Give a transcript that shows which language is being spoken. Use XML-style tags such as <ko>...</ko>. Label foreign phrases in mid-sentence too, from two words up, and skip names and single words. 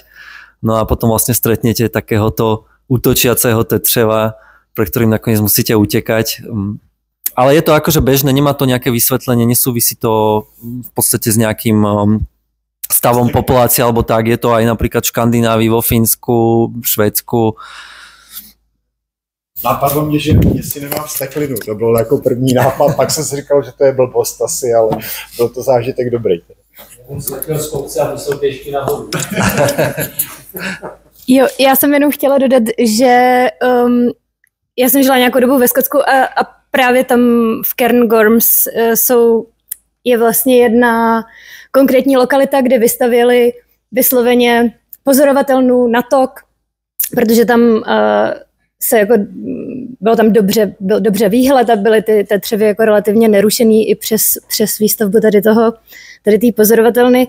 <sk>No a potom vlastne stretnete takéhoto útočiaceho tetřeva, pre ktorým nakoniec musíte utekať. Ale je to akože bežné, nemá to nejaké vysvetlenie, nesúvisí to v podstate s nejakým stavom populácie alebo tak. Je to aj napríklad v Škandinávii, vo Fínsku, v Švédsku.</sk> <cs>Napadlo mě, že jestli nemám vsteklinu, to byl jako první nápad, pak jsem si říkal, že to je blbost asi, ale byl to zážitek dobrý. On sletěl z kopce a musel pěšky nahoru. Jo, já jsem jenom chtěla dodat, že já jsem žila nějakou dobu ve Skotsku a právě tam v Cairngorms je vlastně jedna konkrétní lokalita, kde vystavěli vysloveně pozorovatelnu na tok, protože tam byl dobře výhled a byly ty tetřevy jako relativně nerušený i přes výstavbu tady té pozorovatelny.</cs>